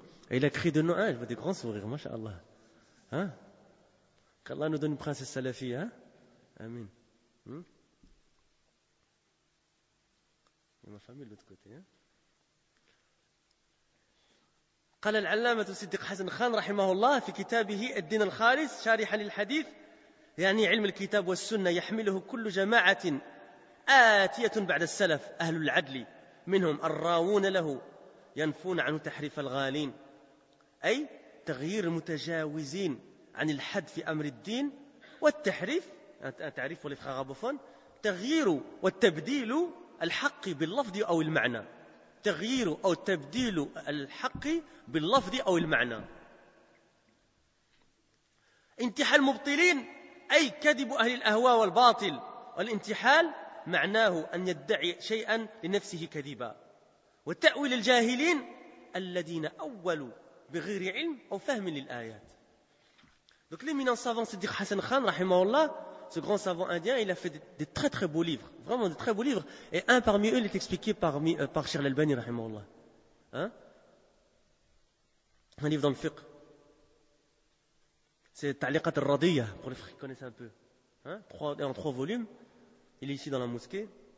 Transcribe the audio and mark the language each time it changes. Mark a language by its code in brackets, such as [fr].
[fr] Et il a créé de nom. Je vois des grands sourires, mashallah. Qu'Allah nous donne une princesse salafie. Amin. Il y a ma famille de l'autre côté. [ar] قال العلامة الصديق حسن خان رحمه الله في كتابه الدين الخالص شارحا للحديث يعني علم الكتاب والسنة يحمله كل جماعة آتية بعد السلف أهل العدل منهم الراوون له ينفون عنه تحريف الغالين أي تغيير المتجاوزين عن الحد في أمر الدين والتحريف تعريف والإفخاغابوفون تغيير والتبديل الحق باللفظ أو المعنى تغيير أو تبديل الحق باللفظ أو المعنى انتحال المبطلين أي كذب أهل الأهواء والباطل والانتحال معناه أن يدعي شيئا لنفسه كذبا وتأويل الجاهلين الذين أولوا بغير علم أو فهم للآيات. [fr] Donc l'éminent savant Siddiq Hassan Khan, rahimahullah, ce grand savant indien, il a fait des très très beaux livres, vraiment des très beaux livres, et un parmi eux il est expliqué par Cheikh Al-Albani, rahimahullah. Un livre dans le fiqh, c'est Ta'liqat al-Radiyah, pour les frères qui connaissent un peu, en trois volumes. Il est ici dans la mosquée.